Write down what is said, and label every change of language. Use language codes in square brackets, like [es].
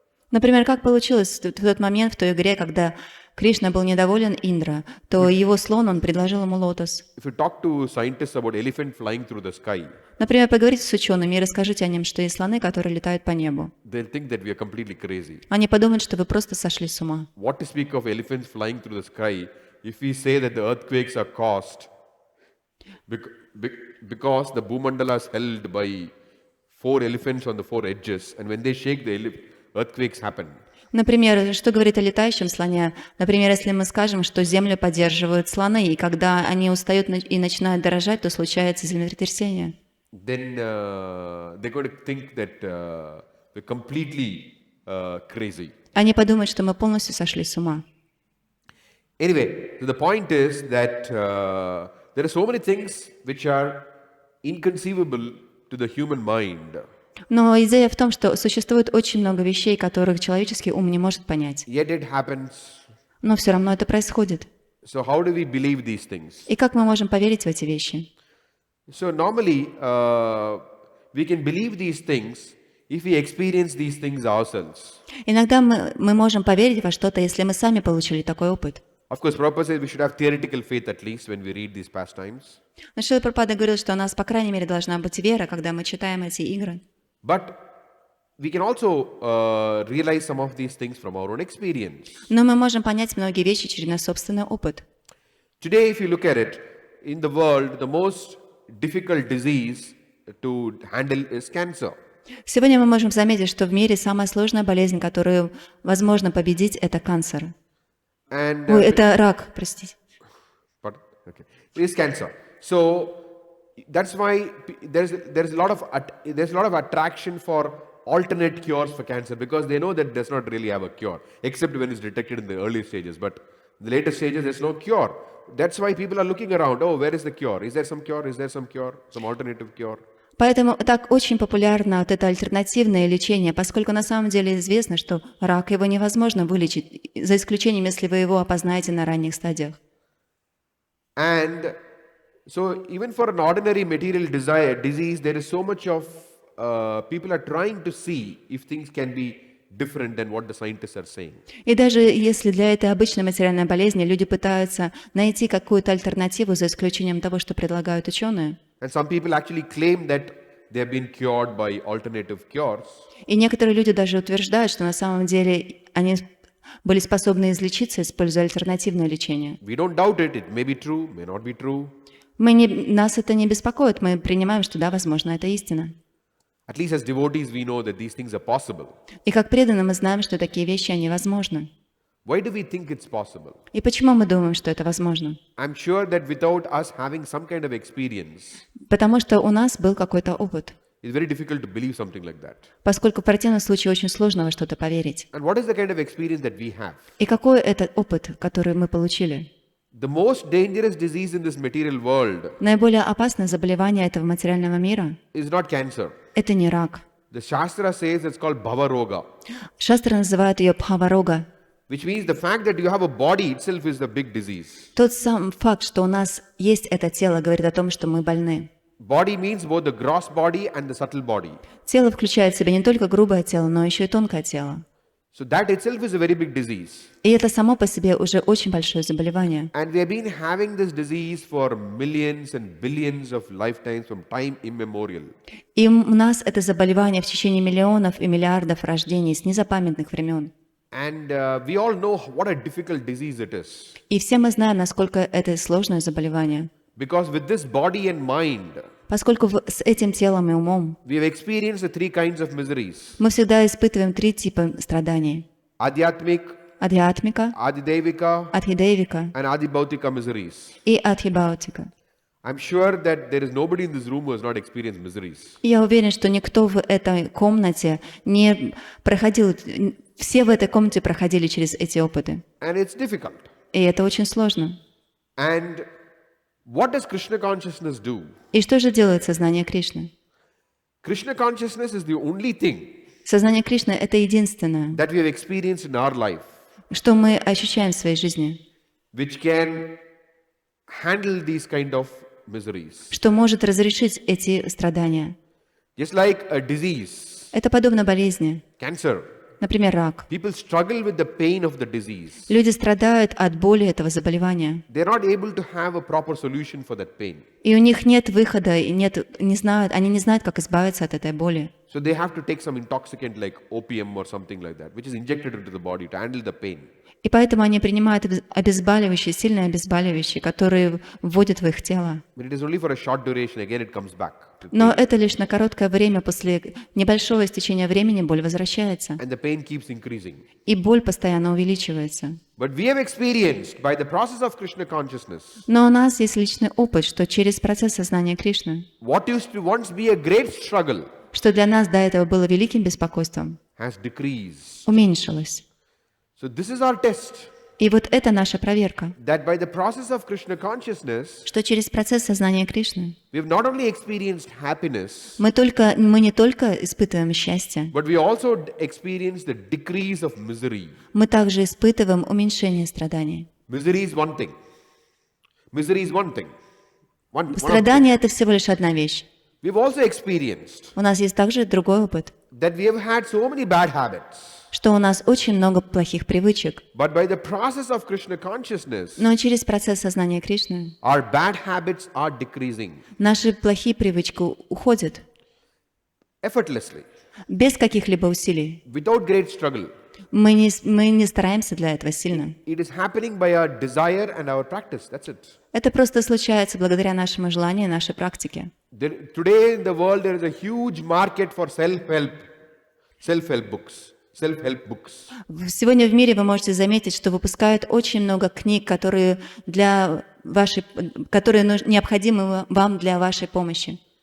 [ru] Например, как получилось в тот момент в той игре, когда Кришна был недоволен Индра, то его слон, он предложил ему лотос. [en] If you talk to scientists about elephant flying through the sky, [ru] Например, поговорите с учеными и расскажите о нем, что есть слоны, которые летают по небу. [en] they'll think that we are completely crazy. [ru] Они подумают, что вы просто сошли с ума. [en] What to speak of elephants flying through the sky if we say that the earthquakes are caused because the Bhumandala is held by 4 elephants on the 4 edges, and when they shake, the earthquakes happen. [ru] Например, что говорит о летающем слоне? Например, если мы скажем, что Землю поддерживают слоны, и когда они устают и начинают дрожать, то случается землетрясение. [en] Then they're going to think that we're completely crazy. [ru] Они подумают, что мы полностью сошли с ума. [en] Anyway, so the point is that there are so many things which are inconceivable to the human mind. [ru] Но идея в том, что существует очень много вещей, которых человеческий ум не может понять. [en] Yet it happens. [ru] Но все равно это происходит. [en] So how do we believe these things? [ru] И как мы можем поверить в эти вещи? [en] So normally we can believe these things if we experience these things ourselves. [ru] Иногда мы можем поверить во что-то, если мы сами получили такой опыт. [en] Of course, Prabhupada says we should have theoretical faith at least when we read these pastimes. [ru] Но Шрила Прабхупада говорил, что у нас, по крайней мере, должна быть вера, когда мы читаем эти игры. [en] But we can also realize some of these things from our own experience. [ru] Но мы можем понять многие вещи через наш собственный опыт. [en] Today, if you look at it, in the world, the most difficult disease to handle is cancer. [ru] Сегодня мы можем заметить, что в мире самая сложная болезнь, которую возможно победить, это канцер. [en] And [ru] Ой, это рак, простите. [en] pardon? Okay. It is cancer. So that's why there's a lot of attraction for alternate cures for cancer, because they know that it does not really have a cure, except when it's detected in the early stages. But in the later stages, there's no cure. That's why people are looking around. Oh, where is the cure? Is there some cure? Is there some cure? Some alternative cure? [ru] Поэтому так очень популярно вот это альтернативное лечение, поскольку на самом деле известно, что рак его невозможно вылечить, за исключением, если вы его опознаете на ранних стадиях. [en] And so even for an ordinary material disease, there is so much of people are trying to see if things can be different than what the scientists are saying. [ru] И даже если для этой обычной материальной болезни люди пытаются найти какую-то альтернативу за исключением того, что предлагают ученые, [en] And some people actually claim that they have been cured by alternative cures. [ru] и некоторые люди даже утверждают, что на самом деле они были способны излечиться, используя альтернативное лечение. [en] We don't doubt it. It may be true, may not be true. [ru] Нас это не беспокоит, мы принимаем, что да, возможно, это истина. [en] At least as devotees, we know that these things are possible. [ru] И как преданные мы знаем, что такие вещи, они возможны. [en] Why do we think it's possible? [ru] И почему мы думаем, что это возможно? [en] I'm sure that without us having some kind of experience, [ru] Потому что у нас был какой-то опыт. [en] it's very difficult to believe something like that. [ru] Поскольку в противном случае очень сложно во что-то поверить. [en] And what is the kind of experience that we have? [ru] И какой это опыт, который мы получили? [en] The most dangerous disease in this material world [ru] Наиболее опасное заболевание этого материального мира [en] is not cancer. [ru] – это не рак. [en] The Shastra says it's called Bhavaroga, [ru] Шастры называют ее Бхаварога. [en] which means the fact that you have a body itself is the big disease. [ru] Тот сам факт, что у нас есть это тело, говорит о том, что мы больны. [en] Body means both the gross body and the subtle body. [ru] Тело включает в себя не только грубое тело, но еще и тонкое тело. [en] So that itself is a very big disease. [ru] И это само по себе уже очень большое заболевание. [en] And we have been having this disease for millions and billions of lifetimes from time immemorial. [ru] И у нас это заболевание в течение миллионов и миллиардов рождений с незапамятных времен. [en] And we all know what a difficult disease it is. [ru] И все мы знаем, насколько это сложное заболевание. [en] Because with this body and mind, [ru] Поскольку с этим телом и умом [en] we have experienced the 3 kinds of miseries. [ru] мы всегда испытываем 3 типа страданий. [en] Adhyatmik, [ru] Адхиатмика, [en] Adidevika, [ru] Адхидевика [en] and Adibhautika miseries. [ru] и Адхибаутика. [en] I'm sure that there is nobody in this room who has not experienced miseries. [ru] И я уверен, что никто в этой комнате не проходил, все в этой комнате проходили через эти опыты. [en] And it's difficult. [ru] И это очень сложно. [en] And what does Krishna consciousness do? [ru] И что же делает сознание Кришны? [en] Krishna consciousness is the only thing [ru] Сознание Кришны — это единственное, [en] that we have experienced in our life [ru] что мы ощущаем в своей жизни, [en] which can handle these kind of miseries. [ru] что может разрешить эти страдания. [en] Just like a disease, [ru] Это подобно болезни, [en] cancer. [ru] например, рак. [en] People struggle with the pain of the disease. [ru] Люди страдают от боли этого заболевания, [en] They're not able to have a proper solution for that pain. [ru] и у них нет выхода, и они не знают, как избавиться от этой боли. [en] So they have to take some intoxicant like opium or something like that, which is injected into the body to handle the pain. [ru] И поэтому они принимают обезболивающие, сильные обезболивающие, которые вводят в их тело. [en] But it is only for a short duration, again it comes back. [ru] Но это лишь на короткое время, после небольшого истечения времени боль возвращается. [en] And the pain keeps increasing. [ru] И боль постоянно увеличивается. [en] But we have experienced by the process of Krishna consciousness, [ru] Но у нас есть личный опыт, что через процесс сознания Кришны, [en] what used to once be a great struggle [ru] что для нас до этого было великим беспокойством, [en] has decreased. [ru] уменьшилось. [en] So this is our test, [ru] И вот это наша проверка, [en] that by the process of Krishna consciousness, [ru] что через процесс сознания Кришны [en] we have not only experienced happiness, [ru] мы не только испытываем счастье, [en] but we also experience the decrease of misery. [ru] мы также испытываем уменьшение страданий. [en] Misery is one thing. Misery is one thing. One of [ru] Страдание — это всего лишь одна вещь. [en] We've also experienced [ru] У нас есть также другой опыт, [en] that we have had so many bad habits, [ru] что у нас очень много плохих привычек, [en] but by the process of Krishna consciousness, [ru] но через процесс сознания Кришны [en] our bad habits are decreasing [ru] наши плохие привычки уходят [en] effortlessly, [ru] без каких-либо усилий. [en] without great struggle. [ru] Мы не стараемся для этого сильно. [en] It is happening by our desire and our practice. That's it. [ru] Это просто случается благодаря нашему желанию и нашей практике. [en] Today in the world there is a huge market for self-help books. [ru] Сегодня в мире вы можете заметить, что выпускают очень много книг, которые необходимы вам для вашей помощи.